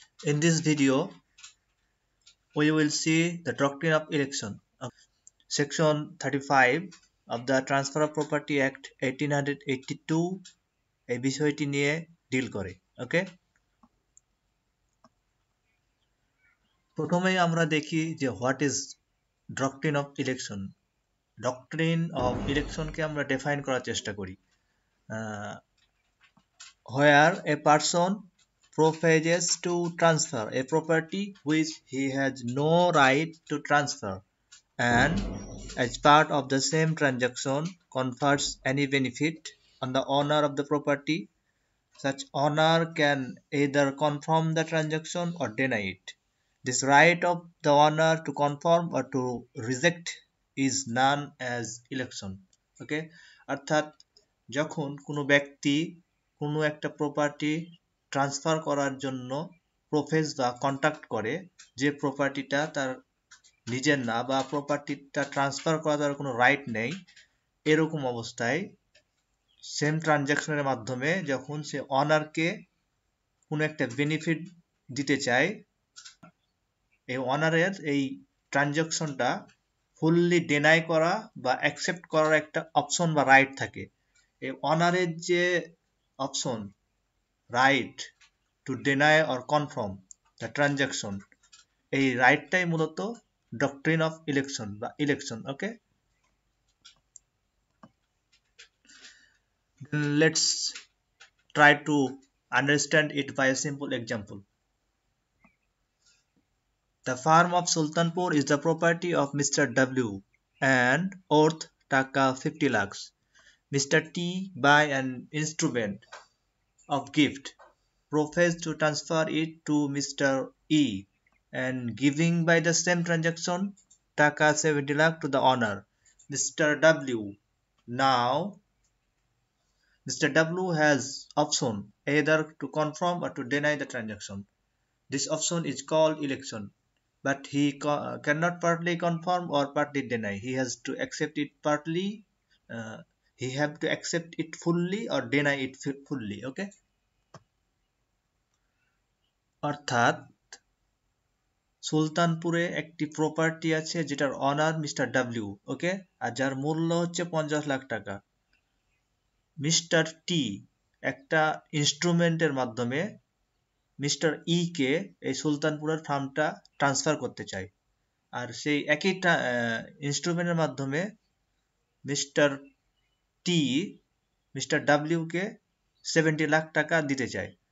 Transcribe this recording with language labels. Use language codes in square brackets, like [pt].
[en] In this video, we will see the doctrine of election. Section 35 of the Transfer of Property Act 1882 [bn] এই বিষয়টি নিয়ে deal করে। ওকে, প্রথমেই আমরা দেখি যে [en] What is doctrine of election. [bn] Doctrine of ইলেকশনকে আমরা ডিফাইন করার চেষ্টা করি। [en] Where a person proposes to transfer a property which he has no right to transfer and as part of the same transaction confers any benefit on the owner of the property, such owner can either confirm the transaction or deny it. This right of the owner to confirm or to reject is known as election. [bn] Okay, অর্থাৎ যখন কোনো ব্যক্তি কোনো একটা property transfer করার জন্য প্রফেস বা contact করে যে প্রপার্টিটা তার নিজের না বা প্রপার্টিটা ট্রান্সফার করা তার কোনো রাইট নেই, এরকম অবস্থায় সেম ট্রানজ্যাকশনের মাধ্যমে যখন সে অনারকে কোনো একটা বেনিফিট দিতে চায়, এই অনারের এই ট্রানজ্যাকশনটা ফুললি ডিনাই করা বা অ্যাকসেপ্ট করার একটা অপশন বা রাইট থাকে। এই অনারের যে option right two deny or confirm the transaction, এই রাইটটাই মূলত ডক্ট্রিন অফ ইলেকশন বা election. [en] Okay, let's try to understand it by a simple example. The farm of Sultanpur is the property of Mr. W and worth taka 50 lakhs. Mr. T by an instrument of gift professed to transfer it to Mr. E and giving by the same transaction taka 70 lakh to the owner Mr. W. Now Mr. W has option either to confirm or to deny the transaction. This option is called election, but he cannot partly confirm or partly deny. He has to accept it partly, he have to accept it fully or deny it fully. [bn] Okay, অর্থাৎ সুলতানপুরে একটি property আছে যেটার honour mister W, ওকে, আর যার মূল্য হচ্ছে 50 লাখ টাকা। Mister টি একটা ইনস্ট্রুমেন্টের মাধ্যমে মিস্টার ই কে এই সুলতানপুরের ফার্মটা ট্রান্সফার করতে চায়, আর সেই একই ইনস্ট্রুমেন্টের মাধ্যমে মিস্টার টি মিস্টার ডাব্লিউ কে 70 লাখ টাকা দিতে চায়।